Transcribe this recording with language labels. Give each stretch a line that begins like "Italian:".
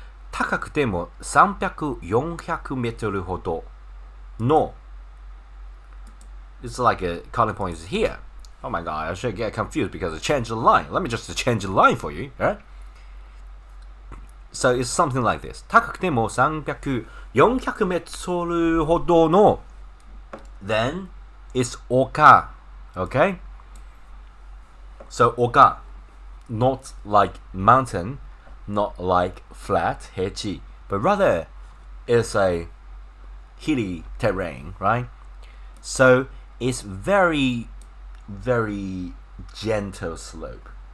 Japanese: 高くても300、400メートルほどの
English: It's like a counting point is here. Oh my god, I should get confused because I changed the line. Let me just change the line for you, right? So it's something like this.
Japanese: 高くても300、400メートルほどの
English: Then it's
Japanese: 丘.
English: Okay? So 丘 not like mountain, not like flat, 平地, but rather it's a hilly terrain, right? So it's very, very gentle slope.